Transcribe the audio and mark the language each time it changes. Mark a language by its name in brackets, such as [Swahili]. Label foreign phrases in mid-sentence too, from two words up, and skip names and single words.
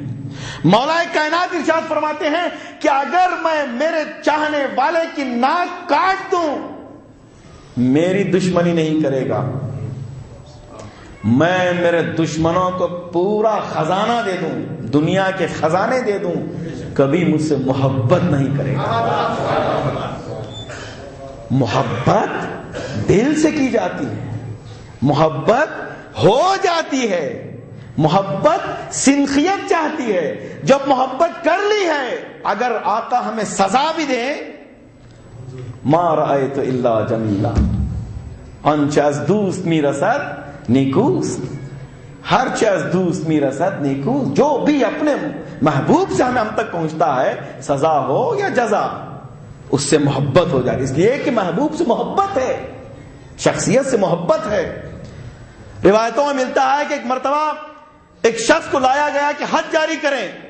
[Urdu] مولا کائنات ارشاد فرماتے ہیں کہ اگر میں میرے چاہنے والے کی ناک کاٹ دوں میری دشمنی نہیں کرے گا، میں میرے دشمنوں کو پورا خزانہ دے دوں، دنیا کے خزانے دے دوں، کبھی مجھ سے محبت نہیں کرے گا. محبت دل سے کی جاتی ہے، محبت ہو جاتی ہے، محبت سنخیت چاہتی ہے. جب محبت کر لی ہے اگر آقا ہمیں سزا بھی دے [Arabic] ما رأیت الا جمیلا [Persian] آنچه از دوست میرسد نیکوست، ہرچه از دوست میرسد نیکوست. [Urdu] جو بھی اپنے محبوب سے ہم تک پہنچتا ہے سزا ہو یا جزا اس سے محبت ہو جاتی. اس لیے کہ محبوب سے محبت ہے، شخصیت سے محبت ہے. روایتوں میں ملتا ہے کہ ایک مرتبہ ایک شخص کو لایا گیا کہ حج جاری کریں.